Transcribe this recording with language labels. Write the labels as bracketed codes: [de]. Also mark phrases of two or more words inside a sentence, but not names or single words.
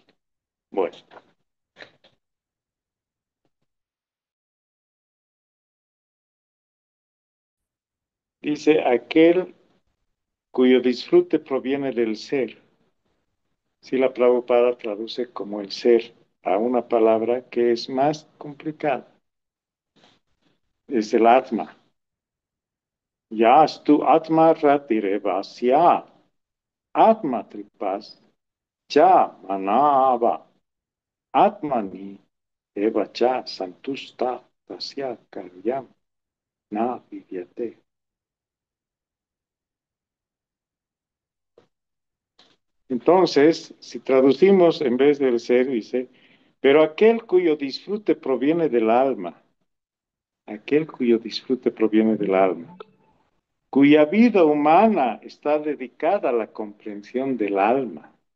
[es] Bueno, dice aquel cuyo disfrute proviene del ser. Si la Prabhupada traduce como el ser a una palabra que es más complicada, es el Atma. [sa] Yastu Atma Ratirevasya Atma Tripas Cha Manava Atmani Eva Cha Santusta Tasya Karyam Na Vidyate. [es] Entonces, si traducimos en vez del ser, dice, pero aquel cuyo disfrute proviene del alma, aquel cuyo disfrute proviene del alma, cuya vida humana está dedicada a la comprensión del alma,